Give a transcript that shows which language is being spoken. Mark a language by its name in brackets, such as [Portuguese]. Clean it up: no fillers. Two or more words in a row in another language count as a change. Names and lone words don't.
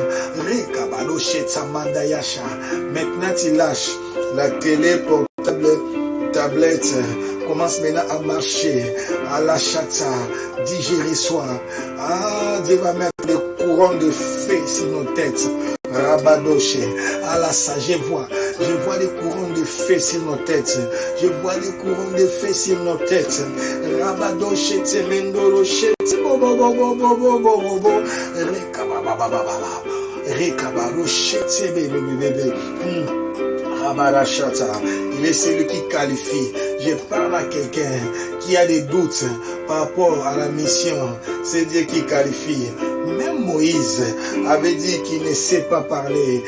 [French] Maintenant tu lâches la télé portable, tablette, commence maintenant à marcher, à la chata, dis je reçois. Dieu va mettre le courant de feu sur nos têtes. Rabadoche, à la sa, je vois les courants de feu sur nos têtes. Je vois les courants de feu sur nos têtes. Rabadoche, temendoroche, bobo bobo bobo bobo bobo. Rekabaroche, bébé. Rabarachata, il est celui qui qualifie. Je parle à quelqu'un qui a des doutes par rapport à la mission. C'est Dieu qui qualifie. Même Moïse avait dit qu'il ne sait pas parler.